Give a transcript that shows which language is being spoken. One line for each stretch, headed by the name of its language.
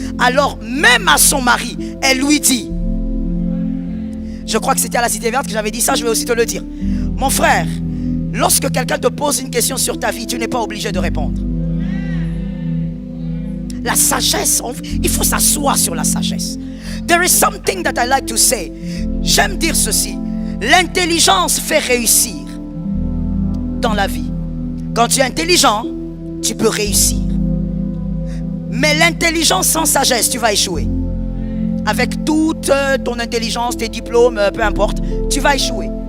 French: Alors même à son mari, elle lui dit, je crois que c'était à la Cité Verte que j'avais dit ça, je vais aussi te le dire. Mon frère, lorsque quelqu'un te pose une question sur ta vie, tu n'es pas obligé de répondre. La sagesse, il faut s'asseoir sur la sagesse.
English: There is something that I like to say.
French: J'aime dire ceci. L'intelligence fait réussir dans la vie. Quand tu es intelligent, tu peux réussir. Mais l'intelligence sans sagesse, tu vas échouer. Avec toute ton intelligence, tes diplômes, peu importe, tu vas échouer.